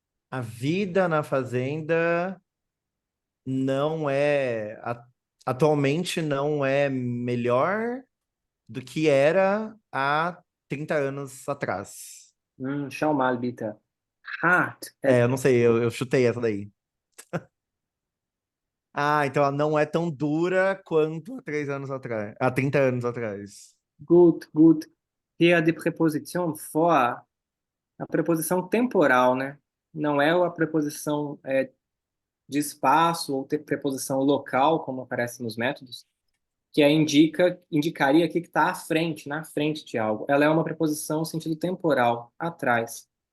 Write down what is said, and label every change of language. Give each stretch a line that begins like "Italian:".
Portuguese: A vida na fazenda não é, atualmente não é melhor do que era há 30 anos atrás.
German: Schau mal, bitte. Hart.
Portuguese: Eu não sei, eu chutei essa daí. Ah, então ela não é tão dura quanto há 3 anos atrás, há 30 anos atrás.
German: Gut, gut. Hier die Präposition vor.
Portuguese: A preposição temporal, né? Não é a preposição de espaço ou preposição local, como aparece nos métodos, que indicaria aqui que está à frente, na frente de algo. Ela é uma preposição no sentido temporal, atrás.